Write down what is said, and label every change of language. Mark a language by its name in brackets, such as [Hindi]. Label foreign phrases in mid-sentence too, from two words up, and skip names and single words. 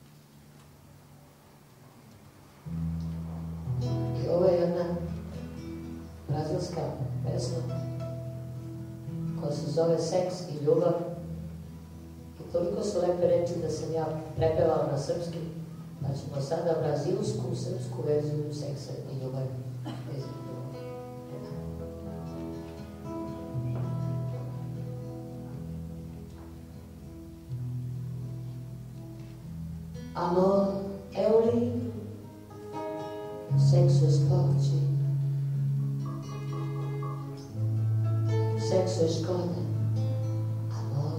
[Serbian] I ovo je jedna brazilska pesma koja se zove Seks i ljubav. I toliko su lepe reči da sam ja prepevala na srpski, pa ćemo sada brazilsku, srpsku verziju Seksa i ljubavi. [Portuguese] Amor é o lindo, sexo é esporte, sexo é escolha, a